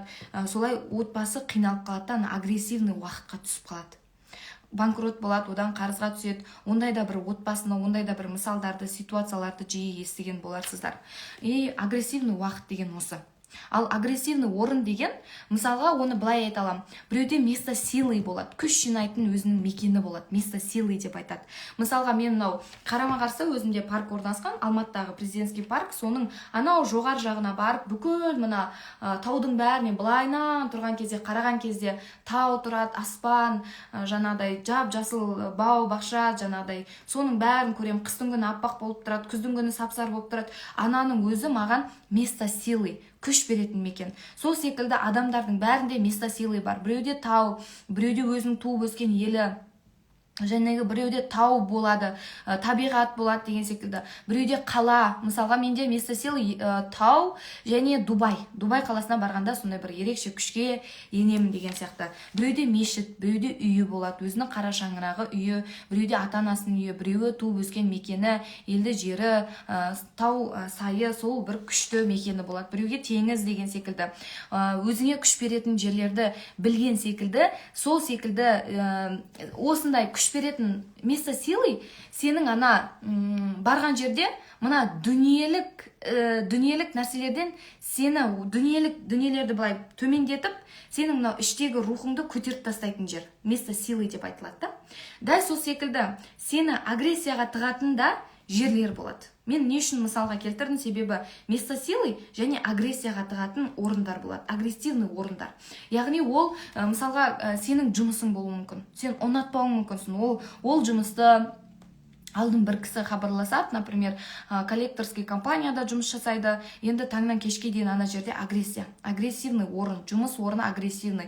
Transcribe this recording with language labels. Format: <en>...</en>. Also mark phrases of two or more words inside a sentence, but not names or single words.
<kk>Солай отбасы қиналып қалады, агрессивный уақытқа түсіп қалады. Банкрот болады, одан қарызға түседі. Ондай да бір отбасына, ондай да бір мысалдарды, ситуацияларды жиі естіген боларсыздар. И агрессивный уақыт деген осы. Ал агрессивный орын деген, мысалға оны былай айта аламын. Біреуде</kk> <ru>место силы</ru> <kk>болады, күш жинайтын өзінің мекені болады,</kk> <ru>место силы</ru> <kk>деп айтады. Мысалға мен мынау қарама-қарсы өзімде парк орналасқан, Алматыдағы президентский парк, соның анау жоғар жағына барып, бүкіл мына таудың бәрінен былайынан тұрған кезде, қараған кезде тау тұрады, аспан, жаңадай жап-жасыл бау, бақша, жаңадай соның бәрін көрем. Қыстың күні аппақ болып тұрады, күздің күні сап-сары болып тұрады. Ананың өзі маған</kk> <ru>место силы,</ru> <kk>күш беретін мекен. Сол секілді адамдардың бәрінде</kk> <ru>место силы</ru> <kk>бар. Біреуде тау, біреуде өзінің туып өскен елі, және біреуде тау болады, табиғат болады деген секілді. Біреуде қала, мысалға менде</kk> <ru>место силы</ru> <kk>тау және Дубай қаласына барғанда сондай бір ерекше күшке енемін деген сияқты. Біреуде мешіт, біреуде үйі болады, өзінің қара шаңырағы үйі, біреуде ата-анасының үйі, біреуі туып өскен мекені, елді жері, тау сайы, сол бір күшті мекені болады. Біреуге теңіз деген секілді. Өзіңе күш беретін жерлерді білген секілді, сол секілді осындай күш беретін</kk> <ru>место силы</ru> <kk>сенің ана барған жерде мына дүниелік нәрселерден сені дүниелерді былай төмендетіп, сенің мынау іштегі рухыңды көтеріп тастайтын жер.</kk> <ru>Место силы</ru> <kk>деп айтылады да. Дәл сол секілді сені агрессияға тығатын да жерлер болады. Мен не үшін мысалға келтірдім, себебі</kk> <ru>место силы</ru> <kk>және агрессияға тығатын орындар болады, агрессивный орындар. Яғни ол мысалға сенің жұмысың болуы мүмкін, сен ұнатпауың мүмкінсің, ол жұмысты алдын бір кісі хабарласады, например, коллекторский компанияда жұмыс жасайды, енді таңнан кешке дейін ана жерде агрессивный орын, жұмыс орны агрессивный.</kk>